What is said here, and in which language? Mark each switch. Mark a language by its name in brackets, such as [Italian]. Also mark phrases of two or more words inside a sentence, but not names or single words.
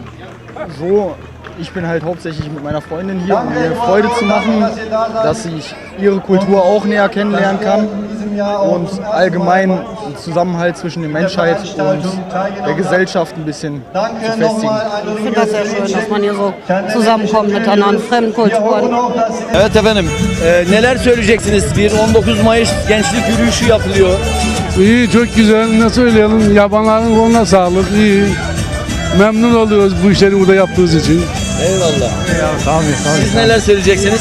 [German] So, ich bin halt hauptsächlich mit meiner Freundin hier, um mir Freude zu machen, dass ich ihre Kultur auch näher kennenlernen kann und allgemein den Zusammenhalt zwischen der Menschheit und der Gesellschaft ein bisschen zu festigen. Ich finde das sehr schön, dass man hier so zusammenkommt mit anderen fremden Kulturen. [Turkish] Evet efendim, neler söyleyeceksiniz? Bir 19 Mayıs gençlik yürüyüşü yapılıyor. İyi, çok güzel. Ne söyleyelim? Yabanların koluna sağlık. İyi. Memnun oluyoruz bu işleri burada yaptığımız için. Eyvallah. Tabii. Siz neler söyleyeceksiniz?